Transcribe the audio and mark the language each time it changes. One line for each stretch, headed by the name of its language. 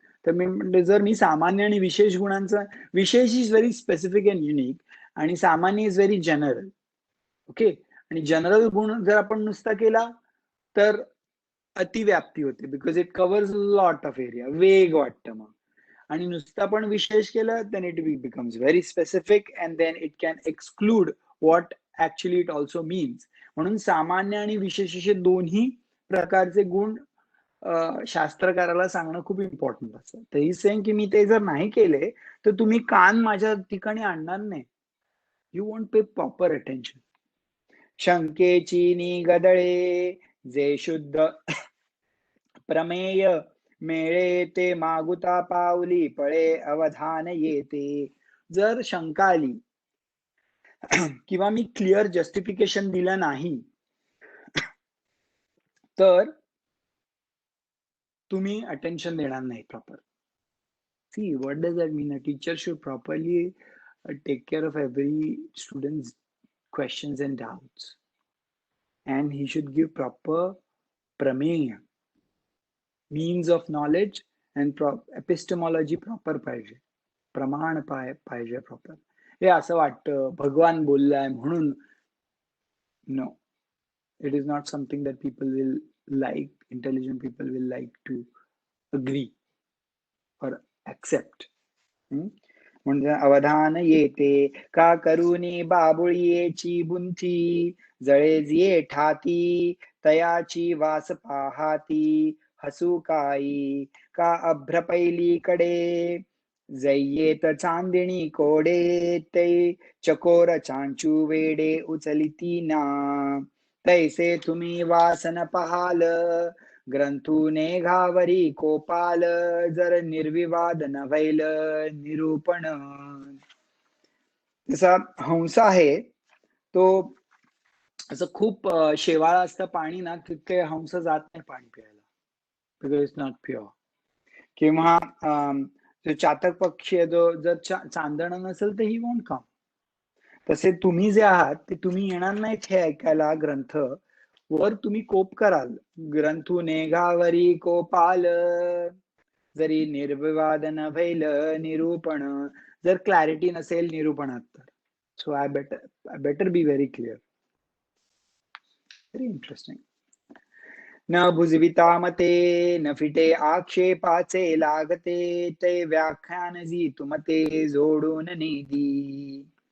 Marathi: तर मी म्हणते, जर मी सामान्य आणि विशेष गुणांचं, विशेष
English: is very specific and unique
Marathi: आणि सामान्य
English: Is very general. Okay.
Marathi: आणि जनरल गुण जर आपण नुसता केला तर अतिव्याप्ती होते,
English: because it covers lot of area,
Marathi: वेग वाटतं मग. आणि नुसतं पण विशेष केलं
English: then it becomes very specific and then it can exclude what actually it also means.
Marathi: म्हणून सामान्य आणि विशेष असे दोन्ही प्रकारचे गुण शास्त्रकाराला सांगणं खूप इम्पॉर्टंट असतं. तर
English: he saying
Marathi: की मी ते जर नाही केले तर तुम्ही कान माझ्या ठिकाणी आणणार नाही.
English: You won't pay proper attention.
Marathi: शंकेची निगदळे जे शुद्ध प्रमेय मेळे ते मागुता पावली पळे अवधान येते. जर शंका आली किंवा मी क्लिअर जस्टिफिकेशन दिलं नाही तर तुम्ही अटेन्शन देणार नाही proper.
English: See what does that mean? A teacher should properly take care of every student's questions and doubts, and he should give proper prameya, means of knowledge, and epistemology proper
Marathi: पाहिजे, प्रमाण पाहिजे
English: Proper.
Marathi: हे असं वाटतं भगवान बोललाय म्हणून.
English: No, it is not something that people will like, intelligent people will like to agree or accept.
Marathi: म्हणजे अवधान येते का करुनी बाबुळीची बुंथी, जळे जिये ठाती तयाची वास पाहाती, हसू काई का अभ्र पैलीकडे, जय्येत चांदणी कोडे ते चकोर चांचू वेडे उचलिती ना, तैसे तुम्ही वासन पहाल ग्रंथूने घावरी कोपाल, जर निर्विवाद नव्हैल निरूपण. जसा हंस आहे तो असं खूप शेवाळ असतं पाणी ना, तिथे हंस जात नाही पाणी प्यायला,
English: Because it's not pure.
Marathi: किंवा जो चातक पक्षी आहे, जो जर चांदणं नसेल तर
English: He won't come.
Marathi: तसे तुम्ही जे आहात ते तुम्ही येणार नाहीत हे ऐकायला ग्रंथ, वर तुम्ही कोप कराल. ग्रंथू नेघावरी कोपाल, जरी निर्विवाद नव्हैल निरूपण. जर क्लॅरिटी नसेल निरूपणात तर.
English: So I better be very clear. Very interesting.
Marathi: न भुजविता मते न फिटे आक्षेपाचे लागते, ते व्याख्यान जी तुमते जोडून नेदी.